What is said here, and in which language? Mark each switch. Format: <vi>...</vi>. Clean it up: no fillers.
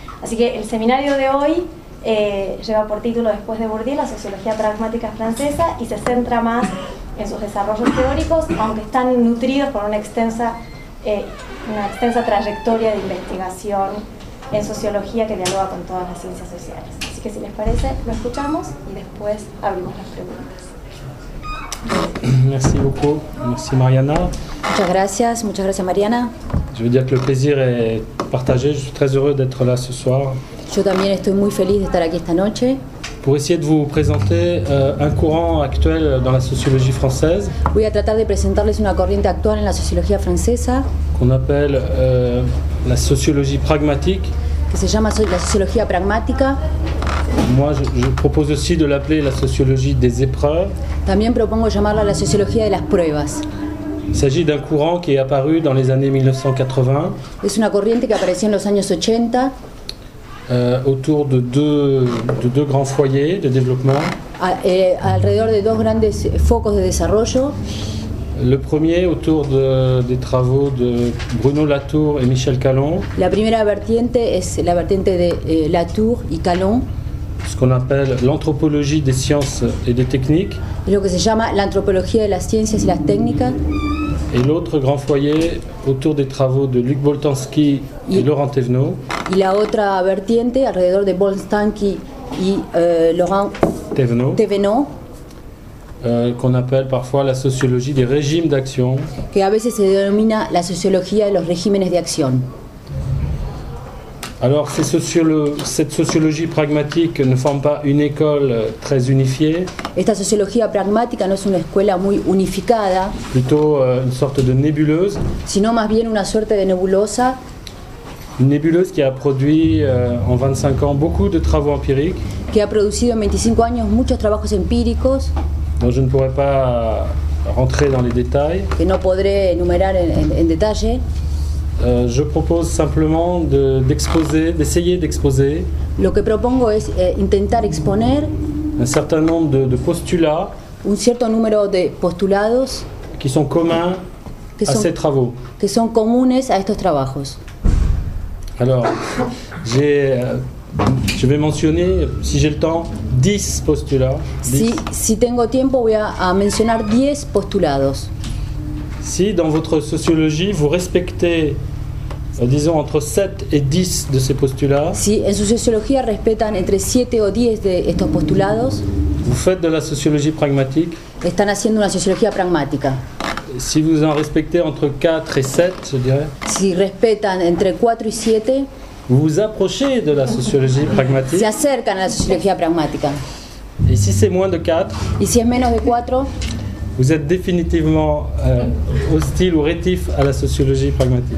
<es>Así que el seminario de hoy lleva por título Después de Bourdieu, la sociología pragmática francesa, y se centra más en sus desarrollos teóricos, aunque están nutridos por una extensa trayectoria de investigación en sociología que dialoga con todas las ciencias sociales. Así que si les parece, lo escuchamos y después abrimos las preguntas.</es> <fr>Merci beaucoup, merci Mariana.</fr> <es>Muchas gracias Mariana.</es> <fr>Je veux dire que le plaisir est partagé, je suis très heureux d'être là ce soir.</fr> <es>Yo también estoy muy feliz de estar aquí esta noche.</es> <fr>Pour essayer de vous présenter un courant actuel dans la sociologie française.</fr> <es>Voy a tratar de presentarles una corriente actual en la sociología francesa.</es> <fr>Qu'on appelle la sociologie pragmatique.</fr> <es>Que se llama la sociología pragmática.</es> <fr>Moi, je propose aussi de l'appeler la sociologie des épreuves.</fr> <es>También propongo llamarla la sociología de las pruebas.</es> <fr>Il s'agit d'un courant qui est apparu dans les années 1980.</fr> <es>Es una corriente que apareció en los años 80.</es> <fr>Autour de deux grands foyers de développement.</fr> <es>Alrededor de dos grandes focos de desarrollo.</es> <fr>Le premier autour des travaux de Bruno Latour et Michel Calon.</fr> <es>La primera vertiente es la vertiente de Latour y Calon.</es> <fr>Ce qu'on appelle l'anthropologie des sciences et des techniques.</fr> <es>Es lo que se llama la antropología de las ciencias y las técnicas.</es> <fr>Et l'autre grand foyer autour des travaux de Luc Boltanski et Laurent Thévenot.</fr> <es>Y la otra vertiente alrededor de Boltanski y Laurent Thévenot.</es> <fr>Qu'on appelle parfois la sociologie des régimes d'action.</fr> <es>Que a veces se denomina la sociología de los regímenes de acción.</es> <fr>Alors, cette sociologie pragmatique ne forme pas une école très unifiée.</fr> <es>Esta sociología pragmática no es una escuela muy unificada.</es> <fr>Plutôt une sorte de nébuleuse.</fr> <es>Sino más bien una suerte de nebulosa.</es> <fr>Une nébuleuse qui a produit en 25 ans beaucoup de travaux empiriques.</fr> <es>Que ha producido en 25 años muchos trabajos empíricos.</es> <fr>Donc je ne pourrais pas rentrer dans les détails.</fr> <es>Que no podré enumerar en detalle.</es> <fr>Je propose simplement d'essayer d'exposer.</fr> <es>Lo que propongo es intentar exponer</es> <fr>un certain nombre de postulats.</fr> <es>Un cierto número de postulados.</es> <fr>Qui sont communs à ces travaux.</fr> <es>Que son comunes a estos trabajos.</es> <fr>Alors, je vais mentionner, si j'ai le temps, 10 postulats.</fr> <es>10. Si tengo tiempo voy a mencionar 10 postulados.</es> <fr>Si dans votre sociologie vous respectez, disons, entre 7 et 10 de ces postulats,</fr> <es>si en su sociología respetan entre 7 o 10 de estos postulados,</es> <fr>vous faites de la sociologie pragmatique.</fr> <es>Están haciendo una sociología pragmática.</es> <fr>Si vous en respectez entre 4 et 7, je dirais.</fr> <es>Si respetan entre 4 y 7,</es> <fr>vous vous approchez de la sociologie pragmatique.</fr> <es>Se acercan a la sociología pragmática.</es> <fr>Et si c'est moins de 4,</fr> <es>y si es menos de 4,</es> <fr>vous êtes définitivement hostile ou rétif à la sociologie pragmatique.</fr>